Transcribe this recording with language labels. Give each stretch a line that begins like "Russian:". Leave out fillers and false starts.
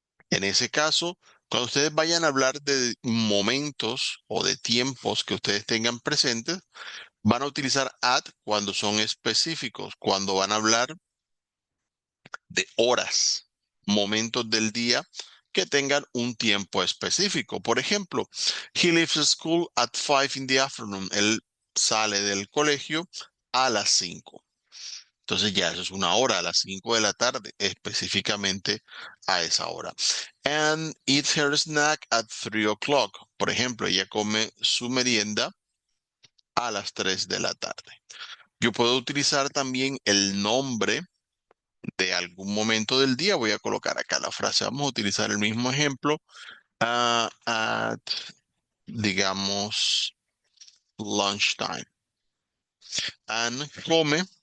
Spanish: En ese caso, cuando ustedes vayan a hablar de momentos o de tiempos que ustedes tengan presentes, van a utilizar at cuando son específicos, cuando van a hablar de horas, momentos del día que tengan un tiempo específico. Por ejemplo,
English: he leaves school at 5 in the afternoon.
Spanish: Él sale del colegio a las 5. Entonces ya eso es una hora, a las 5 de la tarde, específicamente a esa hora.
English: And eats her snack at 3 o'clock.
Spanish: Por ejemplo, ella come su merienda a las 3 de la tarde. Yo puedo utilizar también el nombre de algún momento del día. Voy a colocar acá la frase. Vamos a utilizar el mismo ejemplo.
English: At, digamos, lunchtime. And come